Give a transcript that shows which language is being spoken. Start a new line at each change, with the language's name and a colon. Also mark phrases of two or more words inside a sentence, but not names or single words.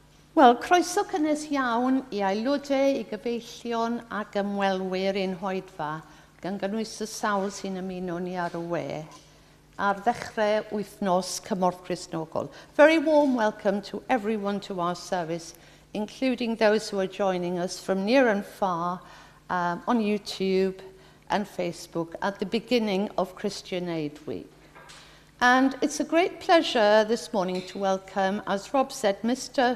Welsh: Wel, croeso cynnes iawn I aelodau, I gyfeillion ac ymwelwyr ein hoedfa, gan gynnwys y sawl sy'n ymuno ni ar y we, ar ddechrau wythnos cymorth Cristnogol.
English: Very warm welcome to everyone to our service, including those who are joining us from near and far on YouTube and Facebook at the beginning of Christian Aid Week. And it's a great pleasure this morning to welcome, as Rob said, Mr.